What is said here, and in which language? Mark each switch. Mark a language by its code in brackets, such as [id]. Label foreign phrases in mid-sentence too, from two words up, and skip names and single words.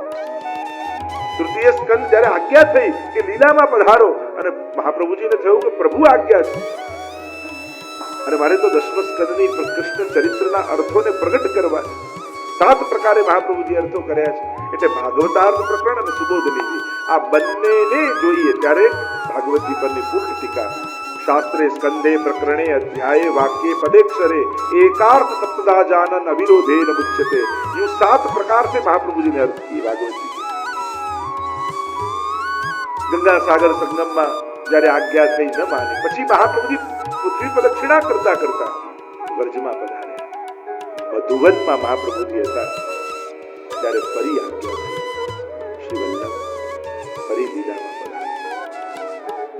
[gu] તૃતીય સ્કંદ જ્યારે આજ્ઞા થઈ કે લીલામાં પધારો અને મહાપ્રભુજીને થયું કે પ્રભુ આજ્ઞા છે અને મારે તો દશમ સ્કંદની કૃષ્ણ ચરિત્રના અર્થોને પ્રગટ કરવા છે. 7 પ્રકારે મહાપ્રભુજી અર્થો કર્યા છે. એટલે ભાગવતાર્થ પ્રકરણ અને સુબોધનીજી આ બંનેને જોઈએ ત્યારે ભાગવતજી પરની પૂર્ણ ટીકા. [sa] શાસ્ત્રે સ્કંદે પ્રકરણે અધ્યાય વાક્ય पदेक्षरे एकार्थ सप्तदा जानन अविरोधेन मुच्यते. [hi] ये 7 प्रकार से महाप्रभु जी ने अर्थ किए भागवत जी के. गंगा सागर संगम में [gu] जયારે આજ્ઞા થઈ ન માને પછી મહાપ્રભુજી પૃથ્વી પ્રદક્ષિણા કરતા કરતા વર્જમાં પધાર્યા. મધુવનમાં મહાપ્રભુજી હતા ત્યારે ફરી આજ્ઞા થઈ, શ્રી વલ્લભ ફરી લીલામાં પધાર્યા.